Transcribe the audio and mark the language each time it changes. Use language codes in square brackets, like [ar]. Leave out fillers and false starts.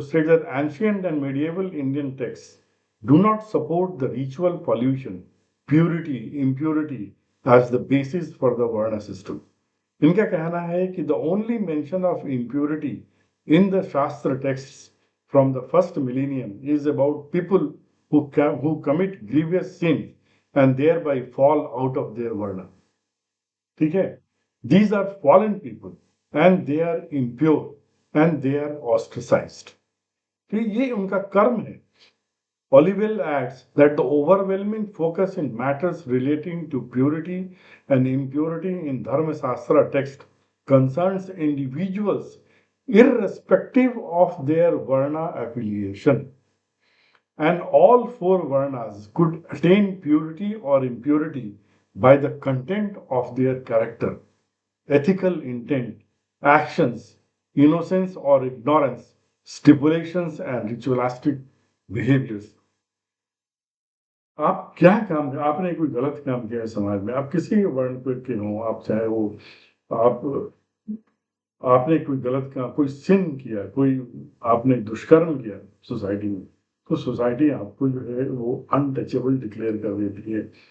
[en] State that ancient and medieval Indian text do not support the ritual pollution, purity, impurity as the basis for the varna system. [hi] इनका कहना है कि [en] The only mention of impurity in the shastra texts from the first millennium is about people who commit grievous sins and thereby fall out of their varna. [hi] ठीक है, [en] these are fallen people and they are impure and they are ostracized. [hi] तो ये उनका कर्म है। [en] Olivelle adds that the overwhelming focus in matters relating to purity and impurity in Dharma Shastra text concerns individuals irrespective of their Varna affiliation. And all four Varnas could attain purity or impurity by the content of their character, ethical intent, actions, innocence or ignorance, stipulations and ritualistic behaviors. [hi] आप क्या काम, आपने कोई गलत काम किया है समाज में, आप किसी वर्ण के हो, आप चाहे वो आप आपने कोई गलत काम, कोई सिन किया, कोई आपने दुष्कर्म किया सोसाइटी में, तो सोसाइटी आपको जो है वो अनटचेबल डिक्लेयर कर देती है।